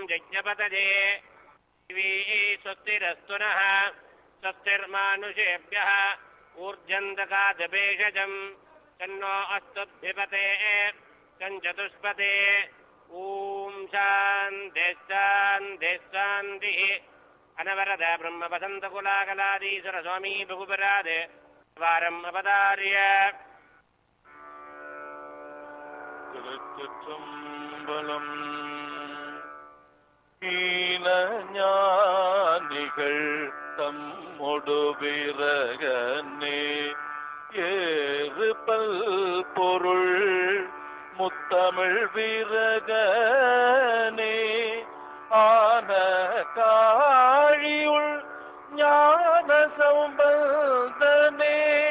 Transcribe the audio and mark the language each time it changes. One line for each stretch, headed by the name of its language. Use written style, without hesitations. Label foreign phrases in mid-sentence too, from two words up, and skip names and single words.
Sanskrit: यज्ञपतये दिवि स्वस्तिरस्तु नः स्वस्तिर्मानुषेभ्यः ऊर्जन्दकादपेशजं तन्नो अस्तुद्धिपते कञ्चतुष्पते ॐ शान्तिः शान्तिः शान्तिः अनवरद ब्रह्मवसन्तकुलाकलादीश्वरस्वामी भुगुपराद वारम् अवतार्य
Tamil: திருச்சிற்றம்பலம். ஞானிகள் தம்மொடு விரகனே ஏறு பல் பொருள் முத்தமிழ் விரகனே ஆன காழியுள் ஞான சம்பந்தனே